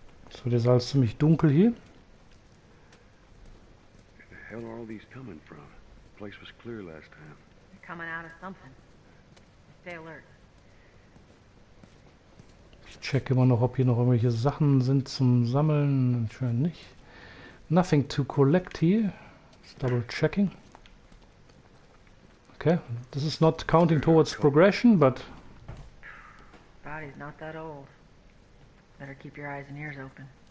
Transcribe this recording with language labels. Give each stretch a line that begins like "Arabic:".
German: So, das ist alles ziemlich dunkel hier.
English: Where the hell are all these coming from? The place was clear last time. They're coming out of something. Stay alert.
German: Ich check immer noch, ob hier noch irgendwelche Sachen sind zum Sammeln. Anscheinend nicht.
English: Nothing to collect here. Just double checking. Okay, this is not counting towards progression, but... Body's not that old. Better keep your eyes and ears open.